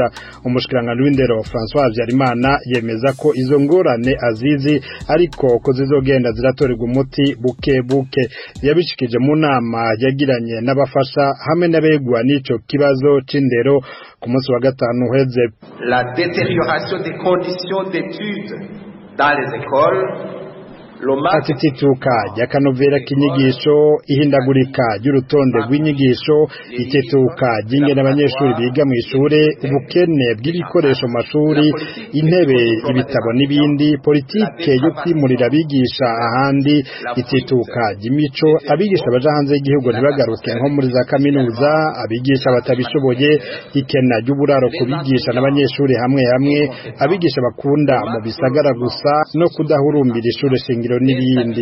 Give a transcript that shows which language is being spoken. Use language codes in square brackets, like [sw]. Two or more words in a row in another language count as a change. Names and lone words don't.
[rn] Umushikiranganje w'indero François Habyarimana yemeza ko izo ngorane azizi ariko ko zizogenda ziratorerwa umuti buke buke. Yabishikije mu nama yagiranye n'abafasha hamwe n'abegwa n'ico kibazo c'indero ku munsi wa gatanu uheze. [fr] La détérioration des conditions d'études dans les écoles, [rn] atituka ry'akanovera k'inyigisho, ihindagurika ry'urutonde rw'inyigisho, itituka ry'ingene abanyeshuri biga mu ishure, ubukene bw'ibikoresho mu mashuri, intebe, ibitabo n'ibindi, politike yo kwimurira abigisha ahandi, itituka ry'imico, abigisha baja hanze y'igihugu ntibagaruke nko muri za kaminuza, abigisha batabishoboye, ikena ry'uburaro kubigisha n'abanyeshuri hamwe hamwe, abigisha bakunda mu bisagara gusa, no kudahurumbira ishure shingiro n'ibindi.